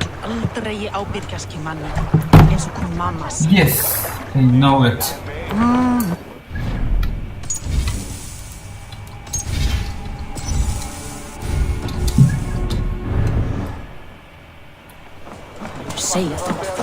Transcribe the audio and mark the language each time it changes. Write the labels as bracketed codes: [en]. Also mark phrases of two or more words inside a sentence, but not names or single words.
[is] aldrei ábyrgjast í manni, eins og kom mamma sagði. [en] Yes, I know it. [is] Segja þú.